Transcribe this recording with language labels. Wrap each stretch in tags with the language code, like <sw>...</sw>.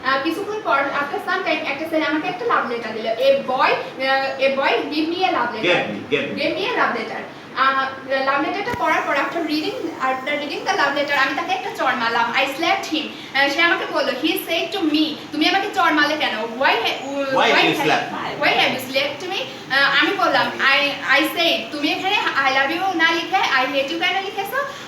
<bn>কিছুক্ষণ পর</bn> <en>after some time</en> <bn>একটা ছেলে আমাকে একটা লাভ লেটার দিল.</bn> <en>A boy gave me a love letter.</en> <bn>লাভ লেটারটা পড়ার পর</bn> <en>after reading the love letter</en> <bn>আমি তাকে একটা চড় মারলাম.</bn> <en>I slapped him.</en> <bn>সে আমাকে বলল,</bn> <en>he said to me,</en> <bn>তুমি আমাকে চড় মারলে কেন?</bn> <en>Why have you slapped me?</en> <bn>আমি বললাম,</bn> <en>I said,</en> <bn>তুমি এখানে</bn> <en>I love you</en> <bn>না লিখে</bn> <en>I hate you</en> <bn>কেন লিখেছো?</bn>